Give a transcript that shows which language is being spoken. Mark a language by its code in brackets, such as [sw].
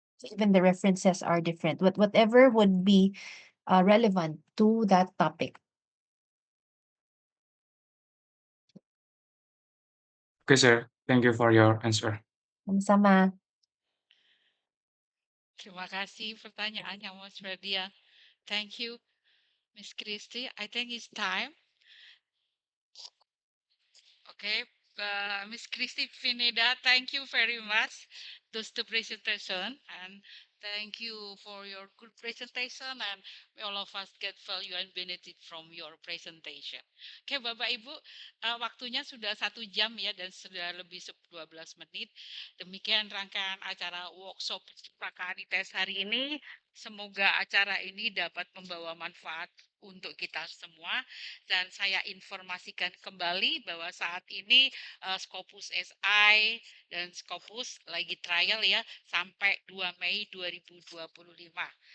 [en] Even the references are different. Whatever would be relevant to that topic. okay, sir, thank you for your answer. [id] Sama-sama. Terima kasih pertanyaannya Mas Ferdian. [en] Thank you, Miss Christy. I think it's time. Okay, Miss Christy Pineda, thank you very much. Those the presentation, and thank you for your good presentation, and all of us get value and benefit from your presentation. [id] Oke, Bapak Ibu, waktunya sudah 1 jam ya, dan sudah lebih 12 menit. Demikian rangkaian acara workshop perpustakaan ITS hari ini. Semoga acara ini dapat membawa manfaat untuk kita semua. Dan saya informasikan kembali bahwa saat ini Scopuss SI dan Scopuss lagi trial ya sampai 2 Mei 2025.